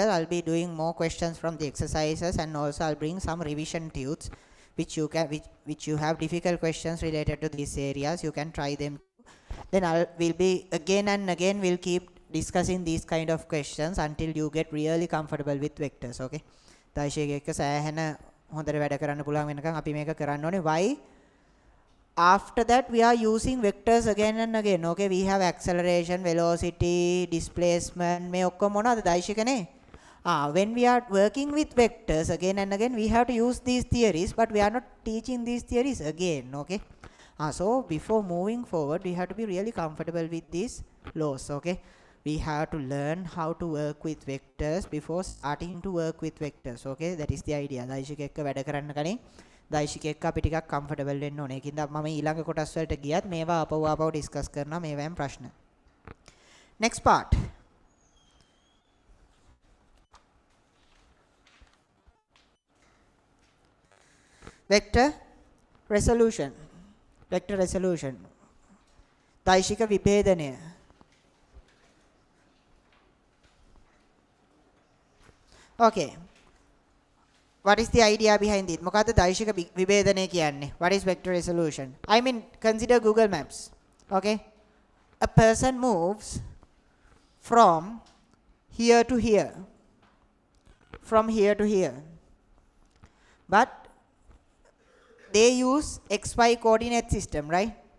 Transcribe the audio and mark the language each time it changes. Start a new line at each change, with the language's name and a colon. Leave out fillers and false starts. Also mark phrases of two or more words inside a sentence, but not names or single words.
English: I'll be doing more questions from the exercises, and also I'll bring some revision tutes which you have difficult questions related to these areas. You can try them. Then we'll be again and again we'll keep discussing these kind of questions until you get really comfortable with vectors.
Sinhala: Okay, දාශයක එක්ක සෑහෙන හොඳට වැඩ කරන්න පුළුවන් වෙනකන් අපි මේක කරන්න ඕනේ.
English: Why? After that, we are using vectors again and again. Okay, we have acceleration, velocity, displacement.
Sinhala: මේ ඔක්කොම මොනවද දාශයකනේ?
English: When we are working with vectors again and again, we have to use these theories, but we are not teaching these theories again. Okay. So before moving forward, we have to be really comfortable with these laws. Okay. We have to learn how to work with vectors before starting to work with vectors. Okay, that is the idea.
Sinhala: දාශයක එක්ක වැඩ කරන්න කලින් දාශික එක්ක අපි ටිකක් කම්ෆර්ටබල් වෙන්න ඕනේ. ඒකින්ද මම ඊළඟ කොටස් වලට ගියත් මේවා ආපහු ඩිස්කස් කරනවා මේවෙන් ප්‍රශ්න.
English: Next part. Vector resolution. Vector resolution.
Sinhala: දාශික විභේදනය.
English: Okay. What is the idea behind it?
Sinhala: මොකද්ද දාශික විභේදනය කියන්නේ?
English: What is vector resolution? I mean, consider Google Maps. Okay? A person moves from here to here. From here to here. But they use XY coordinate system, right?